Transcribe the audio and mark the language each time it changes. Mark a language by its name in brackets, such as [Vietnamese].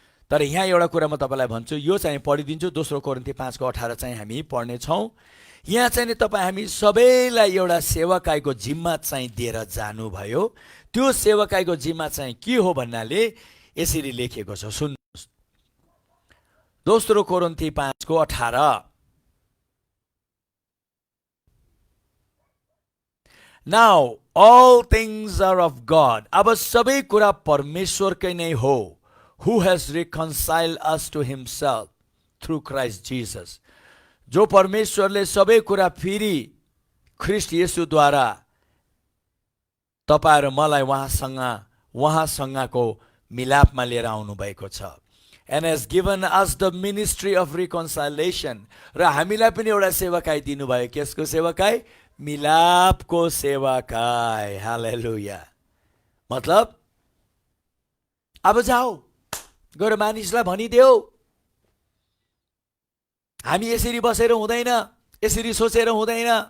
[Nepali] तर यहाँ एउटा कुरा म तपाईँलाई भन्छु, यो चाहिँ पढिदिन्छु। 2 कोरिन्थी 5:18 चाहिँ हामी पढ्नेछौँ। यहाँ चाहिँ नि तपाईँ हामी सबैलाई एउटा सेवाकाईको जिम्मा चाहिँ दिएर जानुभयो। त्यो सेवाकाईको जिम्मा चाहिँ के हो भन्नाले यसरी लेखेको छ, सुन्नुहोस्। [English] 2 कोरिन्थी 5:18 Now all things are of God. [Nepali] अब सबै कुरा परमेश्वरकै नै हो, [English] who has reconciled us to himself through Christ Jesus. [Nepali] जो परमेश्वरले सबै कुरा फेरि ख्रिस्ट येशूद्वारा तपाईँ र मलाई उहाँसँगको मिलापमा लिएर आउनु भएको छ। [English] And has given us the ministry of reconciliation. [Nepali] र हामीलाई पनि एउटा सेवाकाई दिनुभयो। कसको सेवाकाई? मिलापको सेवाकाई। हालेलुया। मतलब अब जाऊ गएर मानिसलाई भनिदेऊ, हामी यसरी बसेर हुँदैन, यसरी सोचेर हुँदैन।